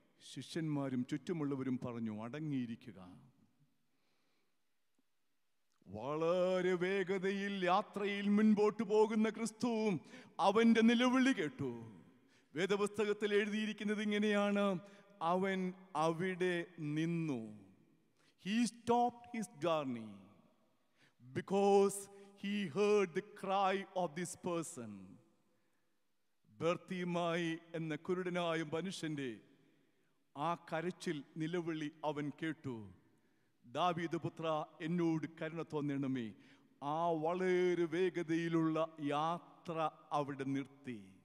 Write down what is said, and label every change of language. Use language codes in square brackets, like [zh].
[ml] ശിഷ്യന്മാരും ചുറ്റുമുള്ളവരും പറഞ്ഞു: അടങ്ങിയിരിക്കുക. വളരെ വേഗതയിൽ യാത്രയിൽ മുൻപോട്ട് പോകുന്ന ക്രിസ്തുവും അവന്റെ നിലവിളി കേട്ടു. വേദപുസ്തകത്തിൽ എഴുതിയിരിക്കുന്നത് ഇങ്ങനെയാണ്: അവൻ അവിടെ നിന്നു. [en] He stopped his journey because he heard the cry of this person. [ml] Bartimaeus എന്ന കുരുടനായ മനുഷ്യന്റെ ആ കരച്ചിൽ, നിലവിളി അവൻ കേട്ടു. ദാവീദ് പുത്ര, എന്നോട് കരുണ തോന്നണമേ. ആ വളരെ വേഗതയിലുള്ള യാത്ര അവിടെ നിർത്തി.